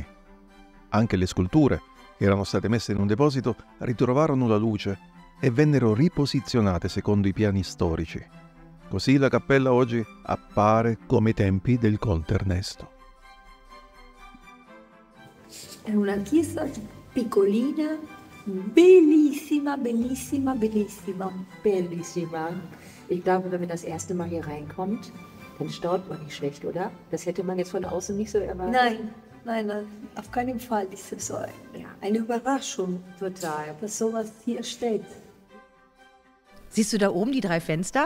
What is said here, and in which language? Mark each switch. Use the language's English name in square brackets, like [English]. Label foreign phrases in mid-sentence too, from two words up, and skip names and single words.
[Italian] Anche le sculture, che erano state messe in un deposito, ritrovarono la luce e vennero riposizionate secondo i piani storici. Così la cappella oggi appare come ai tempi del conte Ernesto. È una chiesa piccolina, bellissima, bellissima, bellissima. Bellissima. [German] Ich glaube, wenn man das erste Mal hier reinkommt, dann staunt man nicht schlecht, oder? Das hätte man jetzt von außen nicht so erwartet. Nein, auf keinen Fall ist es so eine Überraschung, Total. dass sowas hier steht. Siehst du da oben die 3 Fenster?